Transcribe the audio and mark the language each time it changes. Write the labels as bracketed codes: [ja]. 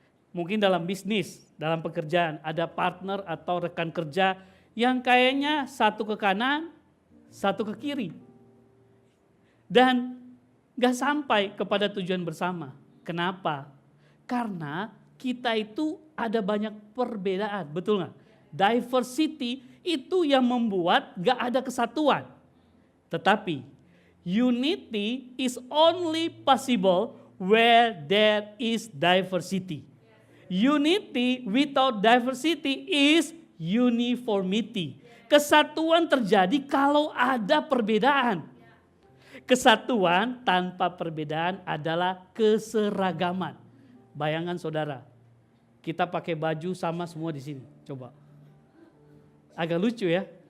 [id] Mungkin dalam bisnis, dalam pekerjaan ada partner atau rekan kerja yang kayaknya satu ke kanan, satu ke kiri. Dan gak sampai kepada tujuan bersama. Kenapa? Karena kita itu ada banyak perbedaan, betul gak? Diversity itu yang membuat gak ada kesatuan. Tetapi [en] unity is only possible where there is diversity. Unity without diversity is uniformity. [id] Kesatuan terjadi kalau ada perbedaan. Kesatuan tanpa perbedaan adalah keseragaman. Bayangan saudara, kita pakai baju sama semua di sini. Coba. Agak lucu ya.